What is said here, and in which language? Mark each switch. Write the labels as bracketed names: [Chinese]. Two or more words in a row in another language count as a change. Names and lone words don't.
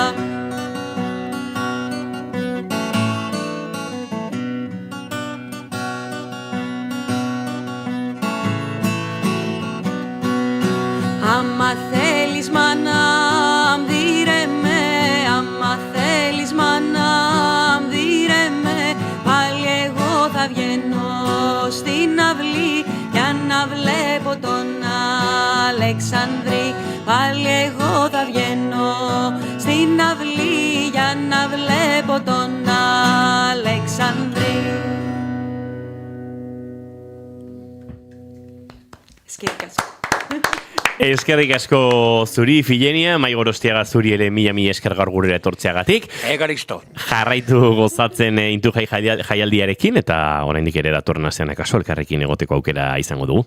[Greek] Άμα θέλεις μανάμ δίρε με, άμα θέλεις μανάμ δίρε με, πάλι εγώ θα βγαίνω στην αυλή για να βλέπω τον Αλεξανδρή. Πάλι εγώ θα βγαίνω στην αυλή για να βλέπω τον Αλεξανδρή. [Basque] Eskerrik asko zuri, Filenia, Maigorostiaga zuri ere mila esker gaur gurera etortzeagatik. Egaristo. Jarraitu gozatzen Intu jaialdiarekin, eta oraindik ere datorren astean akaso elkarrekin egoteko aukera izango dugu.